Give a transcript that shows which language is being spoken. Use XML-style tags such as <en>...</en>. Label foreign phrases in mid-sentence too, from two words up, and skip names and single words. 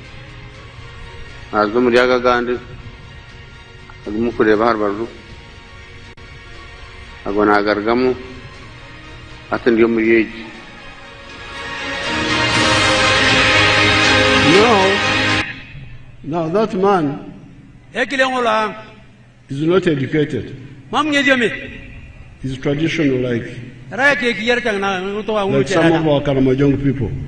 <kdj>azum ryaga gandi agum kure bahar baru agona gargamu atan yom yeji.</kdj> <en>Now that man is not educated. He's traditional like some of our Karamoja people.</en>